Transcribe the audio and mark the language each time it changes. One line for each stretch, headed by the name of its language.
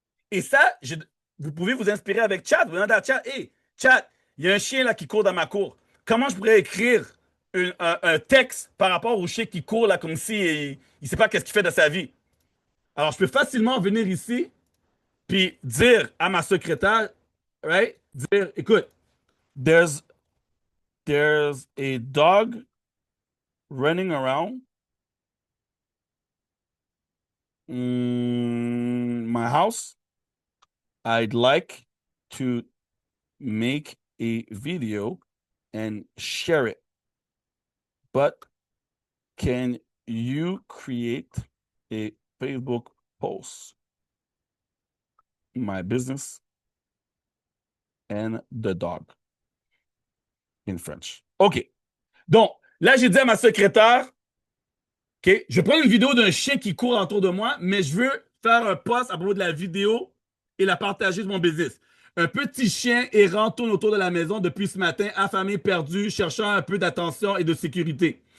French: Et ça, vous pouvez vous inspirer avec Chat. Vous demandez à Chat, hey, Chat, il y a un chien là qui court dans ma cour. Comment je pourrais écrire un texte par rapport au chien qui court là comme si il ne sait pas qu'est-ce qu'il fait de sa vie? Alors, je peux facilement venir ici puis dire à ma secrétaire,
English: right?
French: Dire, écoute,
English: there's a dog running around my house. I'd like to make a video and share it. But can you create a Facebook post? My business and the dog in French. OK.
French: Donc, là, j'ai dit à ma secrétaire, OK, je prends une vidéo d'un chien qui court autour de moi, mais je veux faire un post à propos de la vidéo et la partager sur mon business. Un petit chien errant tourne autour de la maison depuis ce matin, affamé, perdu, cherchant un peu d'attention et de sécurité.